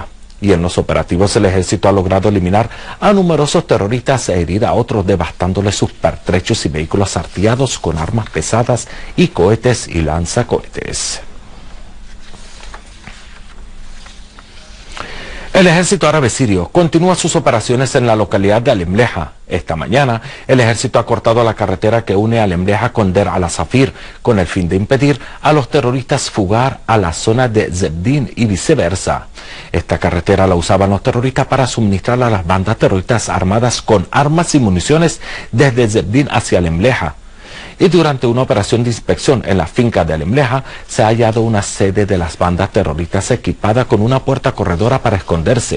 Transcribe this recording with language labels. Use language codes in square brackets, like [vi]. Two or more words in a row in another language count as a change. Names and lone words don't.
[es] Y en los operativos el ejército ha logrado eliminar a numerosos terroristas e herir a otros, devastándoles sus pertrechos y vehículos artillados con armas pesadas y cohetes y lanzacohetes. El ejército árabe sirio continúa sus operaciones en la localidad de Al-Emleja. Esta mañana, el ejército ha cortado la carretera que une Al-Emleja con Der al-Asafir, con el fin de impedir a los terroristas fugar a la zona de Zebdin y viceversa. Esta carretera la usaban los terroristas para suministrar a las bandas terroristas armadas con armas y municiones desde Zebdin hacia Al-Emleja. Y durante una operación de inspección en la finca de Al-Emleja se ha hallado una sede de las bandas terroristas equipada con una puerta corredora para esconderse.